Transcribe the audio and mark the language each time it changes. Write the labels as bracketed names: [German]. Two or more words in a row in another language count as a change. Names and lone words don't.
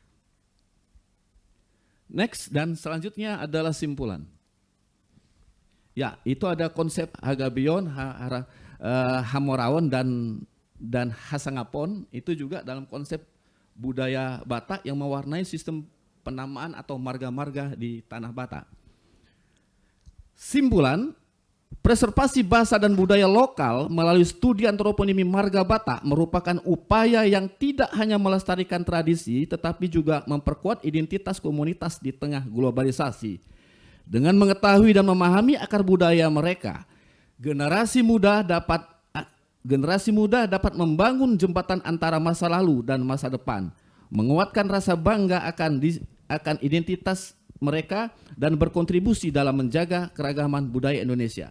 [Indonesian] Next dan selanjutnya adalah simpulan. Ya, itu ada konsep Hagabion, Hamoraon dan Hasangapon, itu juga dalam konsep budaya Batak yang mewarnai sistem penamaan atau marga-marga di tanah Batak. Simpulan, preservasi bahasa dan budaya lokal melalui studi antroponimi marga Batak merupakan upaya yang tidak hanya melestarikan tradisi tetapi juga memperkuat identitas komunitas di tengah globalisasi. Dengan mengetahui dan memahami akar budaya mereka, generasi muda dapat membangun jembatan antara masa lalu dan masa depan, menguatkan rasa bangga akan identitas mereka dan berkontribusi dalam menjaga keragaman budaya Indonesia.